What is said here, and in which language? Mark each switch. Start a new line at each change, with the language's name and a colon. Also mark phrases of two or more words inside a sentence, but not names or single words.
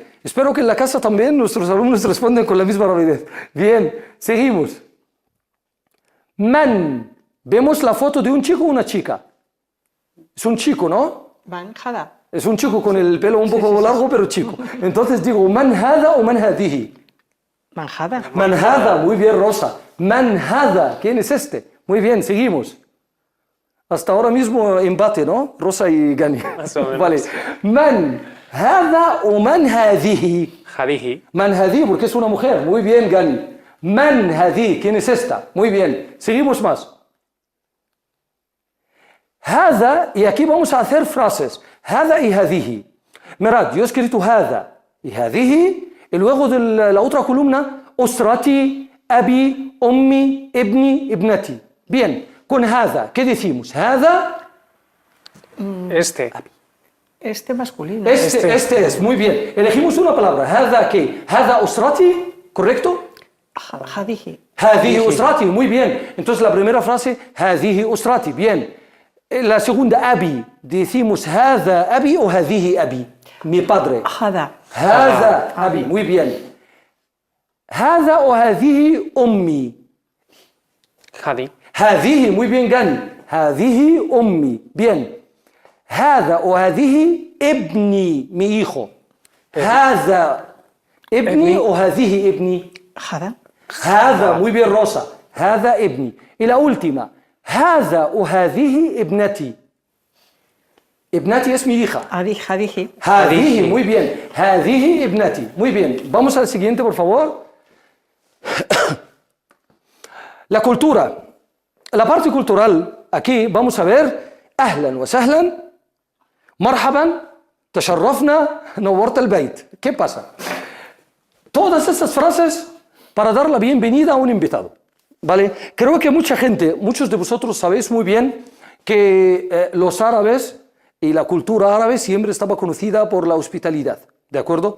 Spanish: Espero que en la casa también nuestros alumnos responden con la misma rapidez. Bien, seguimos. Man. Vemos la foto de un chico o una chica. Es un chico, ¿no?
Arabic: من هذا.
Spanish: Es un chico con el pelo un poco largo, pero chico. Entonces digo,
Arabic: من هذا أو من هذه. من هذا. من هذا,
Spanish: muy bien, Rosa.
Arabic: من هذا,
Spanish: ¿quién es este? Muy bien, seguimos. Hasta ahora mismo empate, ¿no? Rosa y Gani. Más o menos. Vale.
Arabic: من هذا أو من هذه. Hadihi. من هذه,
Spanish: porque es una mujer. Muy bien,
Arabic: Gani. من هذه,
Spanish: ¿quién es esta? Muy bien. Seguimos más. Hada, y aquí vamos a hacer frases. Hada y hadihi. Mirad, yo he escrito hada y hadihi, y luego de la otra columna,
Arabic: أسرتي، أبي، أمي، ابني، ابنتي.
Spanish: Bien, con hada, ¿qué decimos? Hada, Este. Este masculino. este es, muy bien. Elegimos una palabra. Hada, ¿qué?
Arabic: هذا أسرتي, ¿correcto?
Spanish: Hadiji.
Arabic: هذه أسرتي,
Spanish: muy bien. Entonces la primera frase,
Arabic: هذه أسرتي,
Spanish: bien. La segunda, abi, decimos
Arabic: هذا أبي
Spanish: o
Arabic: هذه أبي,
Spanish: mi padre. Hada.
Arabic: هذا أبي,
Spanish: muy bien. Hada o
Arabic: هذه أمي.
Spanish: Hadi. Hadihi, muy bien, Gani.
Arabic: هذه أمي,
Spanish: bien. Hada o
Arabic: هذه ابني,
Spanish: mi hijo.
Arabic: هذا ابني أو هذه ابني.
Spanish: Hada. هذا muy bien, Rosa.
Arabic: هذا ابني.
Spanish: Y la última.
Arabic: هذا وهذه ابنتي. ابنتي
Spanish: es mi hija. Hadiji. هذه, muy bien.
Arabic: هذه ابنتي.
Spanish: Muy bien. Vamos al siguiente, por favor. La cultura. La parte cultural, aquí vamos a ver
Arabic: أهلا وسهلا, مرحبا, تشرفنا, نورت البيت.
Spanish: ¿Qué pasa? Todas estas frases para dar la bienvenida a un invitado, ¿vale? Creo que mucha gente, muchos de vosotros sabéis muy bien que los árabes y la cultura árabe siempre estaba conocida por la hospitalidad, ¿de acuerdo?